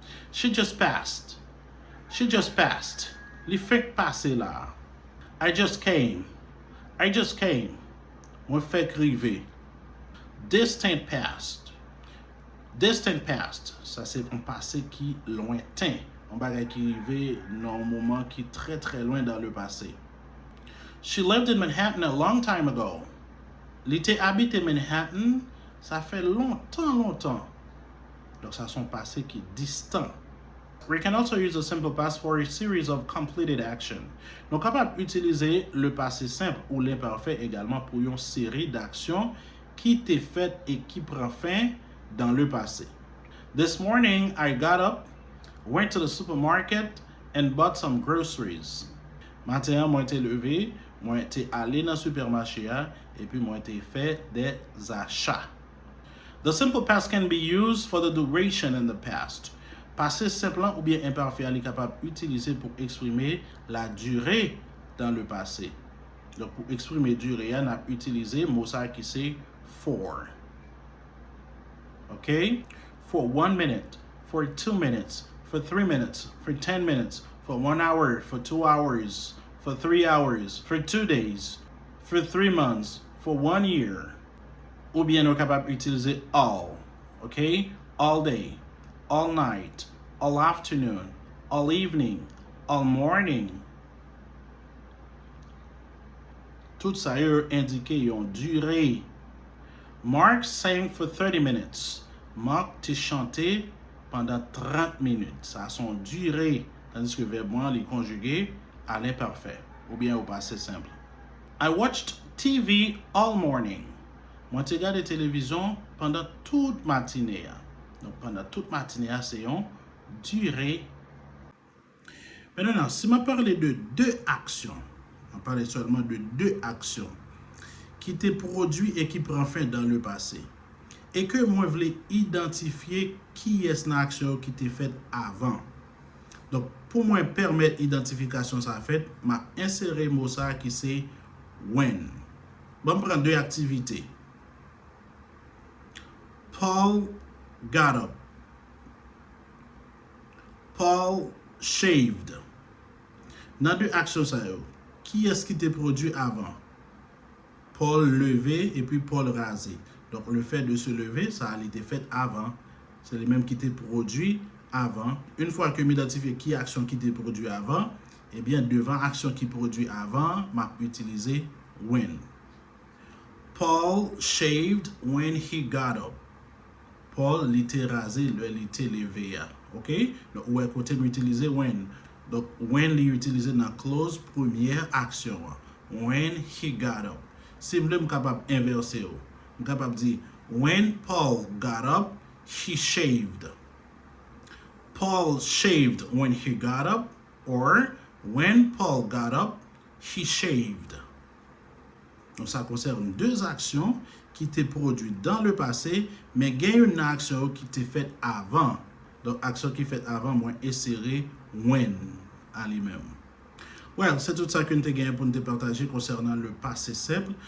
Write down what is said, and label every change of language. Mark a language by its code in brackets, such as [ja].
[en] She just passed. She just passed. [fr] Les fait passer là. [en] I just came. I just came. [fr] Moi fait arriver. [en] Distant past. Distant past. [fr] Ça c'est un passé qui lointain. On va arriver dans un moment qui est très très loin dans le passé. [en] She lived in Manhattan a long time ago. [fr] L'été habité Manhattan, ça fait longtemps. Donc ça c'est un passé qui est distant. [en] We can also use the simple past for a series of completed action. [fr] Donc, capable d'utiliser le passé simple ou l'imparfait également pour une série d'actions qui étaient faites et qui prend fin dans le passé. [en] This morning, I got up, went to the supermarket, and bought some groceries. [fr] Matin, moi été levé, moi été allé dans le supermarché et puis moi été fait des achats. [en] The simple past can be used for the duration in the past. [fr] Passé simple ou bien imparfait est capable d'utiliser pour exprimer la durée dans le passé. Donc pour exprimer durée, on a utilisé le mot ça qui c'est for. OK? [en] For 1 minute, for 2 minutes, for 3 minutes, for 10 minutes, for 1 hour, for 2 hours, for 3 hours, for 2 days, for 3 months, for 1 year. [fr] Ou bien on est capable d'utiliser all. [en] OK? All day. All night, all afternoon, all evening, all morning. [fr] Tout ça est indiqué une durée. [en] Mark sang for 30 minutes. [fr] Mark t'a chanté pendant 30 minutes. Ça a son durée. Tandis que le verbe est conjugué à l'imparfait ou bien au passé simple. [en] I watched TV all morning. [fr] Moi, j'ai regardé la télévision pendant toute matinée. Donc, pendant toute matinée, c'est une durée. Maintenant, si je parle de deux actions, on parle seulement de deux actions qui étaient produites et qui prennent fin dans le passé, et que moi, je voulais identifier qui est l'action qui était faite avant. Donc, pour moi permettre l'identification ça fait, je vais insérer le mot ça qui c'est when. Bon, je prends deux activités. [en] Paul got up. Paul shaved. [fr] Dans deux actions ça qui est-ce qui était produit avant? Paul levé et puis Paul rasé. Donc le fait de se lever, ça a été fait avant. C'est le même qui était produit avant. Une fois que m'identifie qui action qui était produit avant, eh bien devant action qui produit avant, m'a utilisé when. [en] Paul shaved when he got up. [fr] Paul l'était rasé, l'était levé. OK? Donc, où est côté m'utiliser when. Donc, when l'utiliser dans la clause première action. [en] When he got up. [fr] Si je suis capable d'inverser, je suis capable de dire [en] when Paul got up, he shaved. Paul shaved when he got up, or when Paul got up, he shaved. [fr] Donc, ça concerne deux actions qui étaient produites dans le passé, mais il y a une action qui était faite avant. Donc, action qui est faite avant, moi, insérer when à lui-même. Well, c'est tout ça que nous avons pour nous partager concernant le passé simple.